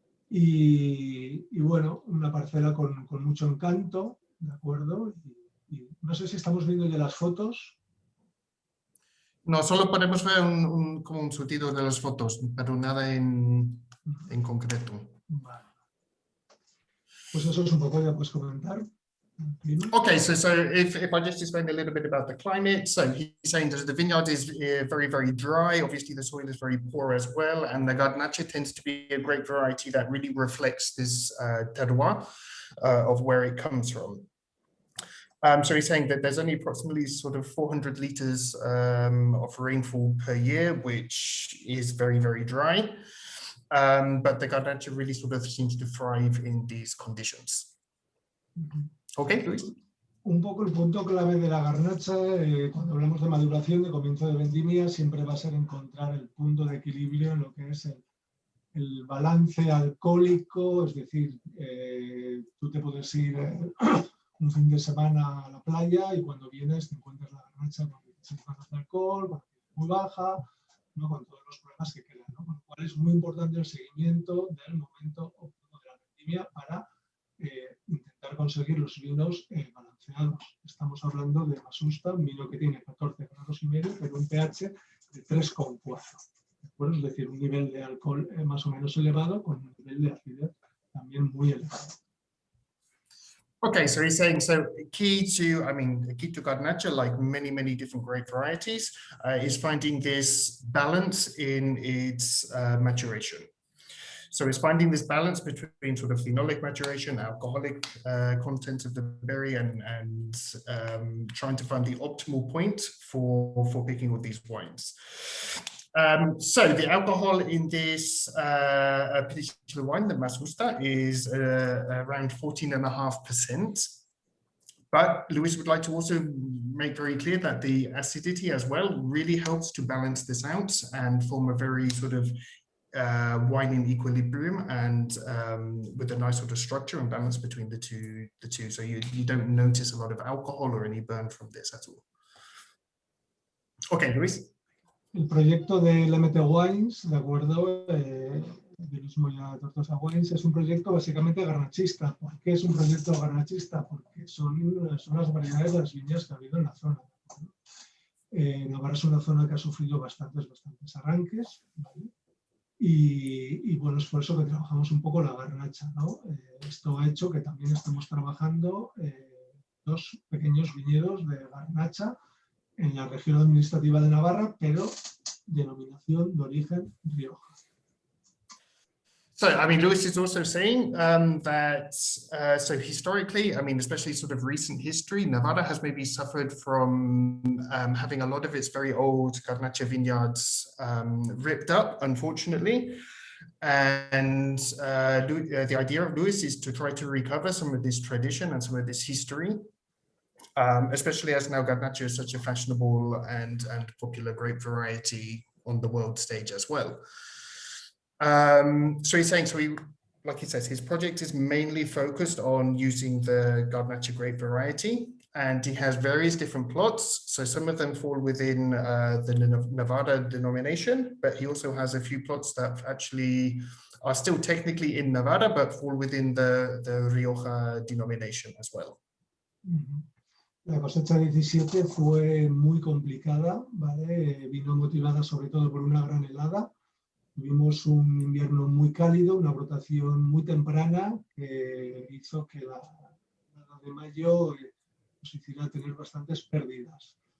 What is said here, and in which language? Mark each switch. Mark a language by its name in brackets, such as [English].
[Spanish] Y bueno, una parcela con mucho encanto, ¿de acuerdo? Y no sé si estamos viendo ya las fotos. No, solo podemos ver como un surtido de las fotos, pero nada en concreto. Vale. Pues eso es un poco, ya puedes comentar. [English] Okay, so if I just explain a little bit about the climate, so he's saying that the vineyard is very, very dry. Obviously, the soil is very poor as well, and the Garnacha tends to be a great variety that really reflects this terroir of where it comes from. So he's saying that there's only approximately sort of 400 liters of rainfall per year, which is very, very dry. But the Garnacha really sort of seems to thrive in these conditions. Okay, Luis. [Spanish] Un poco el punto clave de la garnacha, cuando hablamos de maduración, de comienzo de vendimia, siempre va a ser encontrar el punto de equilibrio en lo que es el balance alcohólico, es decir, tú te puedes ir un fin de semana a la playa y cuando vienes te encuentras la garnacha con 16 grados de alcohol, con muy baja, ¿no? Con todos los problemas que quedan, ¿no? Con lo cual es muy importante el seguimiento del momento óptimo de la vendimia para intentar conseguir los vinos balanceados. Estamos hablando de Masusta, un vino que tiene 14 grados y medio, pero un pH de 3,4. Es decir, un nivel de alcohol más o menos elevado con un nivel de acidez también muy elevado. [English] Okay, so he's saying, so key to Garnacha, like many, many different grape varieties, is finding this balance in its maturation. So it's finding this balance between sort of phenolic maturation, alcoholic content of the berry, and trying to find the optimal point for picking all these wines. So the alcohol in this particular wine, the Masusta, is around 14.5%. But Luis would like to also make very clear that the acidity as well really helps to balance this out and form a very sort of wine in equilibrium and with a nice sort of structure and balance between the two. So you don't notice a lot of alcohol or any burn from this at all. Okay, Luis. [Spanish] El proyecto de LMT Wines, de acuerdo, de mismo ya Tortosa Wines, es un proyecto básicamente garnachista. ¿Por qué es un proyecto garnachista? Porque son las variedades de las viñas que ha habido en la zona. Navarra es una zona que ha sufrido bastantes arranques, ¿vale? Y bueno, es por eso que trabajamos un poco la garnacha, ¿no? Esto ha hecho que también estemos trabajando 2 pequeños viñedos de garnacha en la región administrativa de Navarra, pero denominación de origen Rioja. [English] So, I mean, Luis is also saying that, so historically, I mean, especially sort of recent history, Navarra has maybe suffered from having a lot of its very old Garnacha vineyards ripped up, unfortunately. And the idea of Luis is to try to recover some of this tradition and some of this history, especially as now Garnacha is such a fashionable and popular grape variety on the world stage as well. So he's saying, like he says, his project is mainly focused on using the Garnacha grape variety, and he has various different plots. So some of them fall within the Nevada denomination, but he also has a few plots that actually are still technically in Nevada, but fall within the Rioja denomination as well. [Spanish] La cosecha 17 fue muy complicada, ¿vale? Vino motivada sobre todo por una gran helada. Tuvimos un invierno muy cálido, una brotación muy temprana que hizo que la helada de mayo nos hiciera tener bastantes pérdidas.